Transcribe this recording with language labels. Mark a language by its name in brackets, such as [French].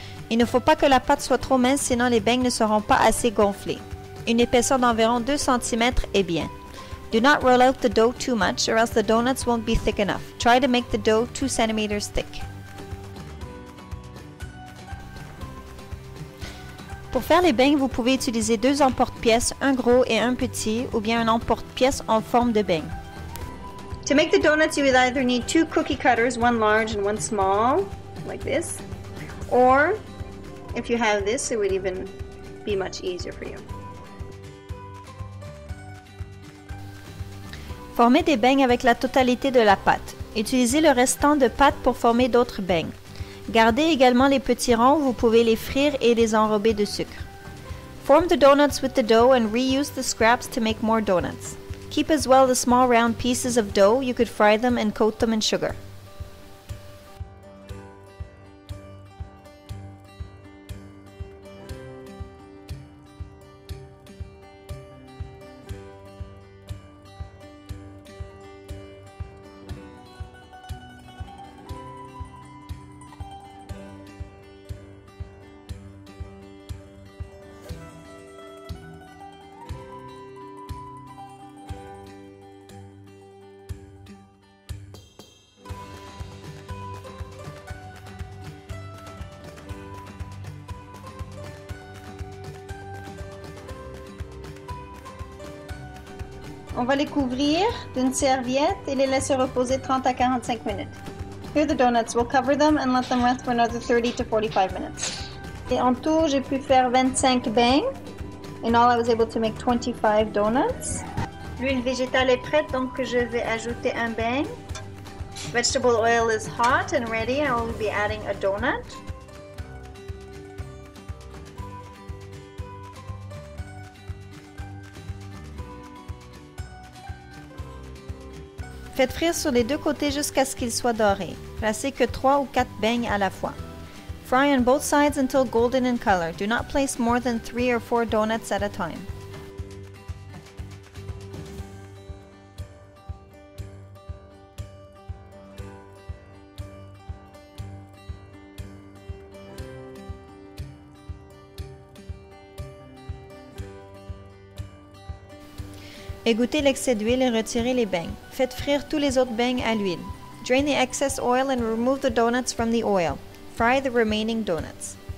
[French] Il ne faut pas que la pâte soit trop mince, sinon les beignes ne seront pas assez gonflés. Une épaisseur d'environ 2 cm est bien. [English] Do not roll out the dough too much or else the donuts won't be thick enough. Try to make the dough 2 cm thick. [French] Pour faire les beignes, vous pouvez utiliser 2 emporte-pièces, un gros et un petit, ou bien un emporte-pièce en forme de beigne. [English] To make the donuts, you will either need 2 cookie cutters, one large and one small, like this. Or, if you have this, it would even be much easier for you. [French] Formez des beignes avec la totalité de la pâte. Utilisez le restant de pâte pour former d'autres beignes. Gardez également les petits ronds, vous pouvez les frire et les enrober de sucre. [English] Form the donuts with the dough and reuse the scraps to make more donuts. Keep as well the small round pieces of dough, you could fry them and coat them in sugar. [French] On va les couvrir d'une serviette et les laisser reposer 30 à 45 minutes. [English] Here the donuts. We'll cover them and let them rest for another 30 to 45 minutes. [French] Et en tout, j'ai pu faire 25 beignes. [English] In all, I was able to make 25 donuts. [French] L'huile végétale est prête, donc je vais ajouter un beigne. [English] Vegetable oil is hot and ready. I will be adding a donut. [French] Faites frire sur les deux côtés jusqu'à ce qu'ils soient dorés. Placez que 3 ou 4 beignes à la fois. [English] Fry on both sides until golden in color. Do not place more than 3 or 4 donuts at a time. [French] Égouttez l'excès d'huile et retirez les beignes. Faites frire tous les autres beignes à l'huile. [English] Drain the excess oil and remove the donuts from the oil. Fry the remaining donuts.